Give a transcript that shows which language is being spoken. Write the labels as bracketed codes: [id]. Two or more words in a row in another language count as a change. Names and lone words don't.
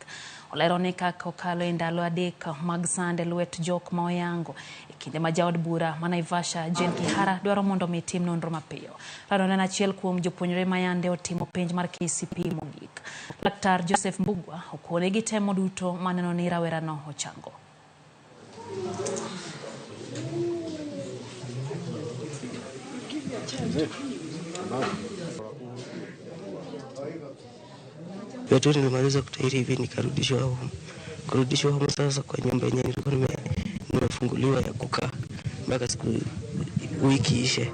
[luo] Olero ni kaka okalo e ndalo 3 mag sande lwet jok ma oyango e kinde ma jaod bura ma Naivasha Jen Kihara dwaro mondo mi tim nonro mapiyo. Rano en achiel kuom jopuonjre ma yande otimo penj mar KCPE mogik. Laktar Joseph Mbugwa okone gi temo duto maneno ni rawera no ochango. [sw] Yote nilimaliza kutahiri hivi nikarudishwa home. Kurudishwa home sasa kwa nyumba yenyewe nilikuwa nimefunguliwa ya kukaa mpaka siku wiki ishe.